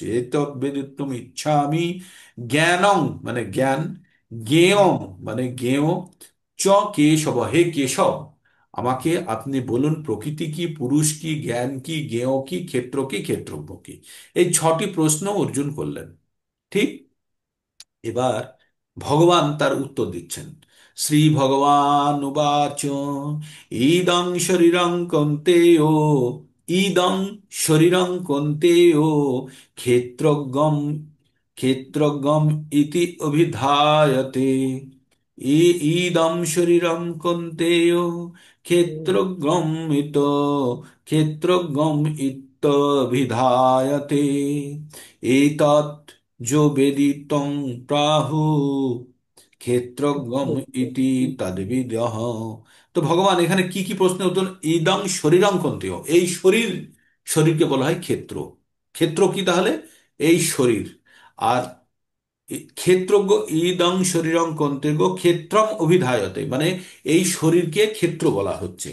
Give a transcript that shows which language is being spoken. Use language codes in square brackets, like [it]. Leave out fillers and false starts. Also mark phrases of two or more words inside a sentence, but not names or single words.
[sa] এতৎ বেদিতুম ইচ্ছামি জ্ঞানং [bn] মানে জ্ঞান, জ্ঞেয়ং মানে জ্ঞেয়, [sa] চ কেশব [bn] হে কেশব, আমাকে আপনি বলুন প্রকৃতি কি, পুরুষ কি, জ্ঞান কি, জ্ঞেয় কি, ক্ষেত্র কি, ক্ষেত্রজ্ঞ কি। এই 6টি প্রশ্ন অর্জুন করলেন। ঠিক, এবার ভগবান তার উত্তর দিচ্ছেন। [sa] শ্রী ভগবান উবাচ ইদং শরীরং কৌন্তেয়, ইদং শরীরং কৌন্তেয় ক্ষেত্রজ্ঞম ক্ষেত্রজ্ঞম ইতি অভিধায়তে। ইদম শরীরম কন্তেয় ক্ষেত্রজ্ঞম ইত ক্ষেত্রজ্ঞম ইত্যভিধায়তে এতৎ যো বেদিতং প্রাহু ক্ষেত্রজ্ঞম ইতি তদ্বিদঃ। [bn] তো ভগবান এখানে কি কি প্রশ্নের উত্তর, [sa] ইদং শরীরং কন্তেয়, [bn] এই শরীর, শরীরকে বলা হয় ক্ষেত্র। ক্ষেত্র কি তাহলে? এই শরীর। আর ক্ষেত্রজ্ঞ, [sa] ইদং শরীরং কন্তেজ্ঞ ক্ষেত্রম অভিধায়তে, [bn] মানে এই শরীরকে ক্ষেত্র বলা হচ্ছে।